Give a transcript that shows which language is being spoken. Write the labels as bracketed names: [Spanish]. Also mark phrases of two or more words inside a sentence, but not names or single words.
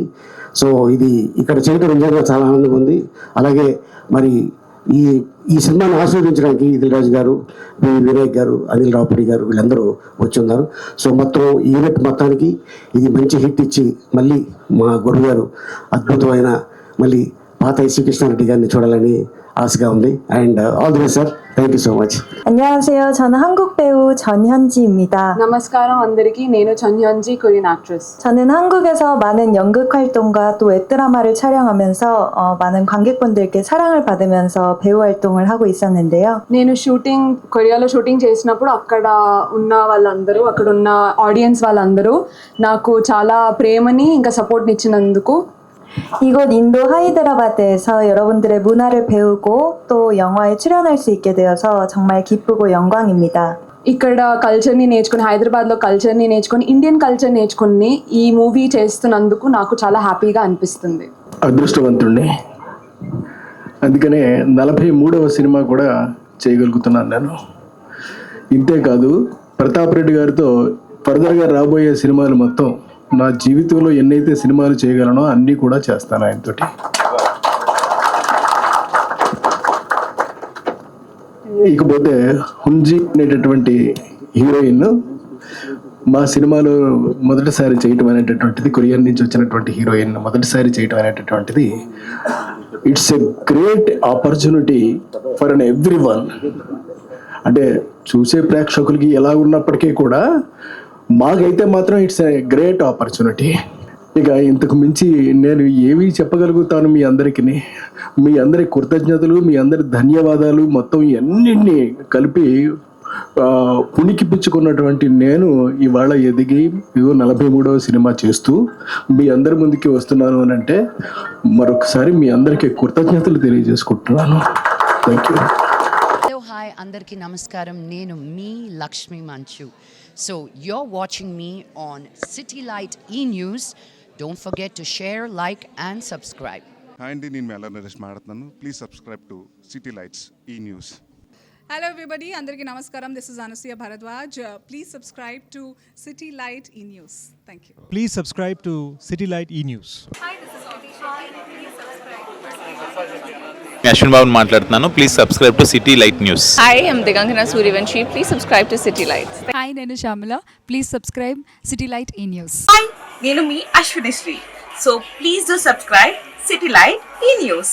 [Telugu] సో ఇది ఇక్కడ చేయడం నిజంగా చాలా ఆనందంగా ఉంది. అలాగే మరి ఈ సినిమాని ఆస్వాదించడానికి ఇదిల్ రాజు గారు, వినాయక్ గారు, అనిల్ రావుపూడి గారు వీళ్ళందరూ వచ్చి ఉన్నారు. సో మొత్తం యూనిట్ మొత్తానికి ఇది మంచి హిట్ ఇచ్చి మళ్ళీ మా గురువు గారు అద్భుతమైన మళ్ళీ పాత శ్రీకృష్ణారెడ్డి గారిని చూడాలని ఆశగా ఉంది. [English] And all the best sir. Thank you so much. [Korean] 안녕하세요. 저는 한국 배우 전현지입니다. [Telugu] నమస్కారం అందరికీ. నేను 전현지 [English] Korean actress. [Korean] 저는 한국에서 많은 연극 활동과 또 웹드라마를 촬영하면서 많은 관객분들께 사랑을 받으면서 배우 활동을 하고 있었는데요. [Telugu] నేను కొరియాలో షూటింగ్ చేసినప్పుడు అక్కడ ఉన్న వాళ్ళందరూ, అక్కడ ఉన్న ఆడియన్స్ వాళ్ళందరూ నాకు చాలా ప్రేమని ఇంకా సపోర్ట్ని ఇచ్చినందుకు, [Korean] 이곳 인도 하이드라바드에서 여러분들의 문화를 배우고 또 영화에 출연할 수 있게 되어서 정말 기쁘고 영광입니다. [Telugu] ఇక్కడ కల్చర్ని నేర్చుకుని, హైదరాబాద్లో కల్చర్ని నేర్చుకొని, [English] Indian culture [Telugu] నేర్చుకుని ఈ మూవీ చేస్తున్నందుకు నాకు చాలా హ్యాపీగా అనిపిస్తుంది. అదృష్టవంతుడిని. అందుకనే 43వ సినిమా కూడా చేయగలుగుతున్నాను నేను. ఇంతేకాదు ప్రతాప్ రెడ్డి గారితో ఫర్దర్గా రాబోయే సినిమాలు మొత్తం నా జీవితంలో ఎన్నైతే సినిమాలు చేయగలనో అన్నీ కూడా చేస్తాను ఆయనతోటి. ఇకపోతే హుంజీ అనేటటువంటి హీరోయిన్ మా సినిమాలో మొదటిసారి చేయటం అనేటటువంటిది, కొరియన్ నుంచి వచ్చినటువంటి హీరోయిన్ మొదటిసారి చేయటం అనేటటువంటిది [English] It's a great opportunity for an every one. [Telugu] అంటే చూసే ప్రేక్షకులకి ఎలా ఉన్నప్పటికీ కూడా మాకైతే మాత్రం [English] It's a great opportunity. [Telugu] ఇక ఇంతకు మించి నేను ఏమీ చెప్పగలుగుతాను మీ అందరికీ. మీ అందరి కృతజ్ఞతలు, మీ అందరి ధన్యవాదాలు మొత్తం అన్నింటినీ కలిపి పుణికిపుచ్చుకున్నటువంటి నేను ఇవాళ ఎదిగి 43వ సినిమా చేస్తూ మీ అందరి ముందుకి వస్తున్నాను అని అంటే మరొకసారి మీ అందరికీ కృతజ్ఞతలు తెలియజేసుకుంటున్నాను. [English] Thank you. Hello, hi [Telugu] అందరికీ నమస్కారం. నేను మీ లక్ష్మీ మంచు. [English] So you're watching me on City Light E-News. Don't forget to share, like and subscribe. [Telugu] హాయ్ అండి, నేను మెల్ల నరేష్ మాట్లాడుతున్నాను. [English] Please subscribe to City Lights E-News. Hello everybody, [Telugu] అందరికీ నమస్కారం. [English] This is Anasuya Bharadwaj. Please subscribe to City Light E-News. Thank you. Please subscribe to City Light E-News. [Telugu] అశ్విన్ బాబు మాట్లాడుతున్నాను. [English] Please subscribe to City Light News. Hi, I'm Digangana Suryavanshi. Please subscribe to City Light. Hi, [Telugu] నేను శ్యామల. [English] Please subscribe City Light E-News. Hi, [Telugu] నేను మీ అశ్వినిశ్రీ. [English] So please do subscribe City Light E-News.